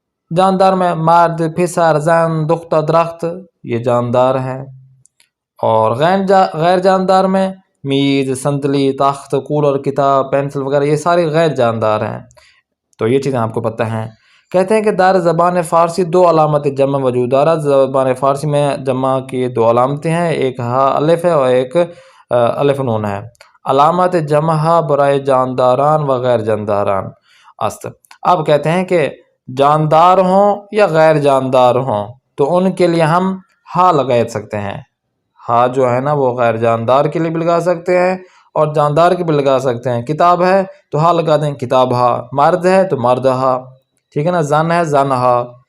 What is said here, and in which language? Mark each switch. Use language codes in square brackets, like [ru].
[ur] جاندار میں مرد، پسر، زن، دختر، درخت یہ جاندار ہیں، اور غیر جاندار میں میز، صندلی، تخت، کولر، کتاب، پینسل وغیرہ یہ سارے غیر جاندار ہیں. تو یہ چیزیں آپ کو پتہ ہیں. کہتے ہیں کہ [fa] در زبان فارسی 2 علامت جمع وجود دارد. [ur] زبان فارسی میں جمع کی 2 علامتیں ہیں، ایک ہا الف ہے اور ایک الف نون ہے. [fa] علامت جمع ہا برائے جانداران و غیر جانداران است. [ur] اب کہتے ہیں کہ جاندار ہوں یا غیر جاندار ہوں تو ان کے لیے ہم ہا لگا سکتے ہیں. ہا جو ہے نا وہ غیر جاندار کے لیے بھی لگا سکتے ہیں اور جاندار کے بھی لگا سکتے ہیں. کتاب ہے تو ہا لگا دیں، کتاب ہا. مرد ہے تو مرد ہا، ٹھیک ہے نا. زن ہے زن ہا.